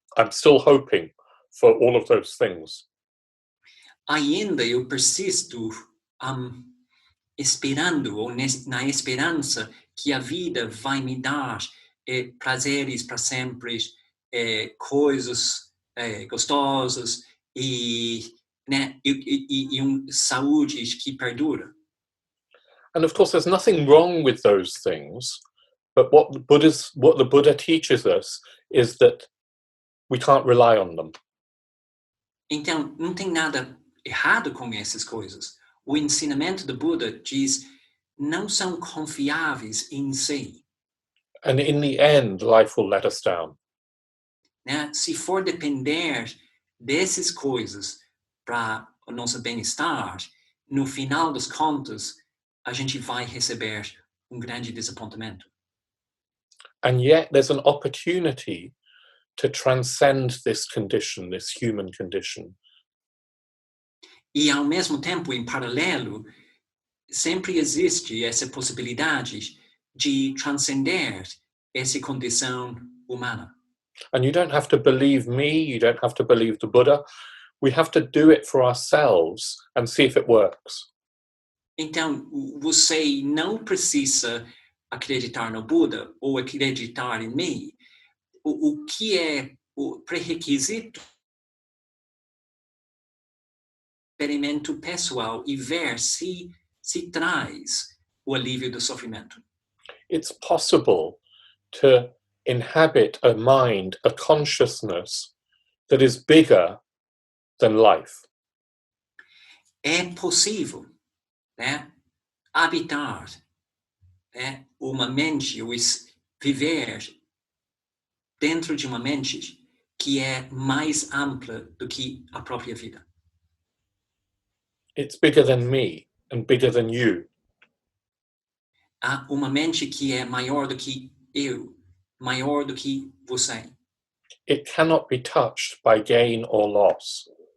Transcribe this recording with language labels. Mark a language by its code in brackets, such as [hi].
[en] I'm still hoping for all of those things. [pt] Ainda eu persisto esperando, ou na esperança que a vida vai me dar prazeres para sempre, coisas gostosas e, né, e saúde que perdura. [en] And of course, there's nothing wrong with those things, but what the Buddha teaches us is that we can't rely on them. [pt] Então, não tem nada errado com essas coisas. O ensinamento do Buda diz não são confiáveis em si. [en] And in the end, life will let us down. [pt] Né? Se for depender dessas coisas para o nosso bem-estar, no final das contas, a gente vai receber grande desapontamento. [en] And yet there's an opportunity to transcend this condition, this human condition. [pt] E ao mesmo tempo, em paralelo, sempre existe essa possibilidade de transcender essa condição humana. [en] And you don't have to believe me, you don't have to believe the Buddha. We have to do it for ourselves and see if it works. [pt] Então, você não precisa acreditar no Buda ou acreditar em mim. O que é o pré-requisito? Experimento pessoal e ver se traz o alívio do sofrimento. [en] It's possible to inhabit a mind, a consciousness that is bigger than life. [pt] É possível, né, habitar, né, uma mente, ou viver dentro de uma mente que é mais ampla do que a própria vida. [en] It's bigger than me and bigger than you. [pt] Há uma mente que é maior do que eu, maior do que você. [en] It cannot be touched by gain or loss.